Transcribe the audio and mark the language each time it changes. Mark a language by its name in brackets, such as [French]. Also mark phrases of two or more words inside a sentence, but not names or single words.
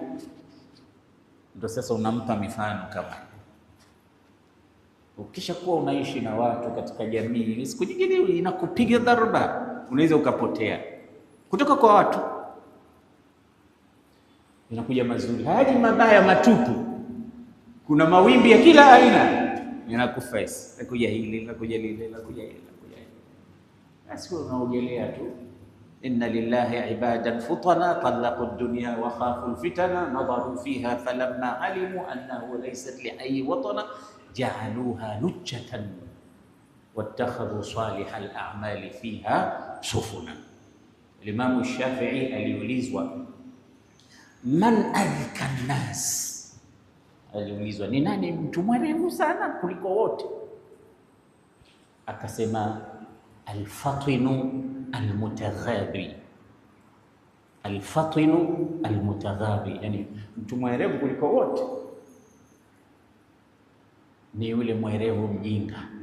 [Swahili] Ndio sasa unampa mifano kama, ukisha kuwa unaishi na watu katika jamii, siku nyingine inakupiga dharba, unaweza ukapotea kutoka kwa watu, inakuja mazuri, hadi mabaya matupu. Kuna mawimbi ya kila aina yanakuface, nakuja hili, nakuja lile, nakuja hili, nakuja hili. Basi unaogelea tu. [Arabic] إن لله عبادا فطنا طلقوا الدنيا وخافوا الفتنا نظروا فيها فلما علموا أنه ليست لأي وطنا جعلوها لجة واتخذوا صالح الأعمال فيها سفنا. [Swahili] Imam Shafi'i aliulizwa, [Arabic] من أذكى الناس, [Swahili] aliulizwa ni nani mtu mwerevu sana kuliko wote? Akasema [Arabic] الفطن المتغابي. الفطن المتغابي, [Swahili] yani mtu mwerevu kuliko wote ni yule mwerevu mjinga.